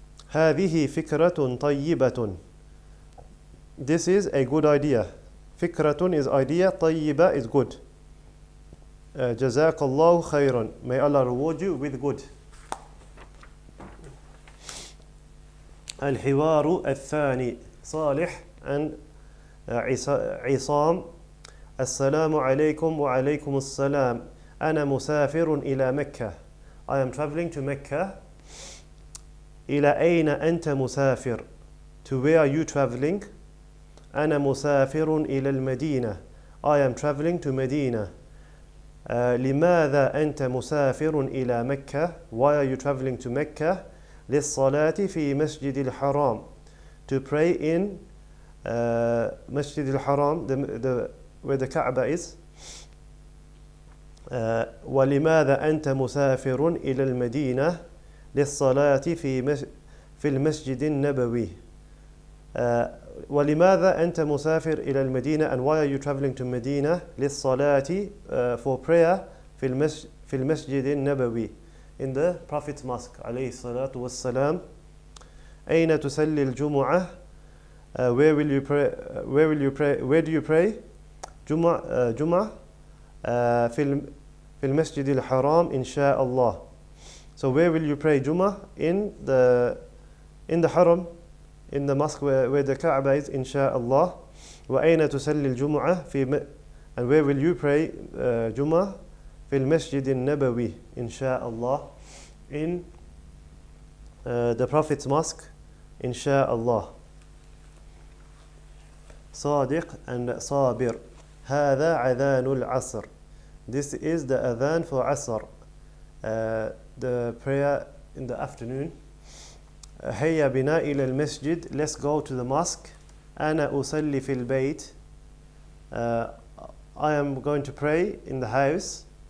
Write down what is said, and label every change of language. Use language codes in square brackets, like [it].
[ar] هذه فكرة طيبة. [en] This is a good idea. فكرة is idea. طيبة is good. [ar] جزاك الله خيرا. [en] May Allah reward you with good. [ar] الحوار الثاني. Salih and عصام السلام عليكم وعليكم السلام أنا مسافر إلى مكة. [en] I am traveling to Mecca. [ar] إلى أين أنت مسافر? [en] To where are you traveling? [ar] أنا مسافر إلى المدينة. [en] I am traveling to Medina. [ar] لماذا أنت مسافر إلى مكة? [en] Why are you traveling to Mecca? [ar] للصلاة في مسجد الحرام. [en] To pray in مسجد الحرام, where the Kaaba is. [ar] ولماذا أنت مسافر إلى المدينة للصلاة في المسجد النبوي. ولماذا أنت مسافر إلى المدينة, [en] and why are you traveling to Medina [ar] للصلاة [en] for prayer [ar] في المسجد النبوي, [en] in the Prophet's mosque [ar] عليه الصلاة والسلام. أين تصلي الجمعة? [en] Where will you pray? Where do you pray? [ar] جمعة في المسجد الحرام إن شاء الله. [en] So where will you pray Jummah? In the Haram, in the mosque where the Kaaba is, inshallah. [ar] وأين تصلي الجمعة [en] and where will you pray Jummah? [ar] في المسجد النبوي [en] inshallah, in the Prophet's mosque inshallah. [ar] صادق and صابر. هذا عذان العصر. [en] This is the adhan for Asr, the prayer in the afternoon. [ar] هيا بنا إلى المسجد. [en] Let's go to the mosque. [ar] أنا أصلي في البيت. [en] I am going to pray in the house.